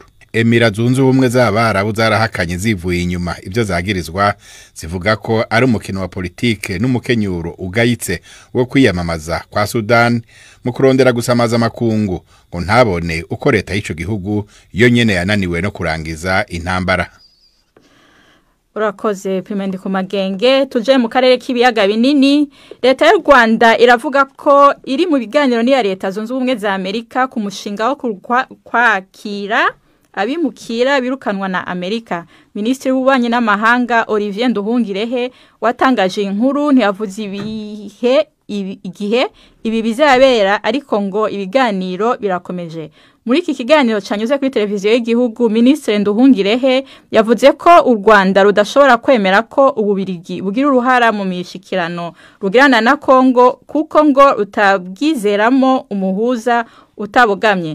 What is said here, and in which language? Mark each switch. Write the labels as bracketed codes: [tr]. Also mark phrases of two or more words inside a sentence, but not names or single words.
[rn] Emirates Zunze Ubumwe z'Abarabu zarahakanye zivuye inyuma ibyo zagirizwa, zivuga ko ari umukino wa politike n'umukenyuro ugayitse wo kwiyamamaza kwa Sudan mu kurondera gusamaza amakungu ngo ntabone uko leta y'ico gihugu yo nyene yananiwe no kurangiza intambara. Urakoze Prime ku magenge. Tuje mu karere k'ibiyaga binini. [rw] Leta y'u Rwanda iravuga ko iri mu biganiro n'iya leta Zunze Ubumwe za Amerika ku mushinga wo kwakira abimukira birukanwa na Amerika. Minisitiri w'ububanyi n'amahanga Olivier Nduhungirehe watangaje inkuru ntiyavuze igihe ibi bizabera, ariko ngo ibiganiro birakomeje. Muri iki kiganiro cyanyuze kuri televiziyo y'igihugu, Minisitiri Nduhungirehe yavuze ko u Rwanda rudashobora kwemera ko Ububirigi bugira uruhara mu mishikirano rugirana na Kongo, kuko ngo utabwizeramo umuhuza utabogamye.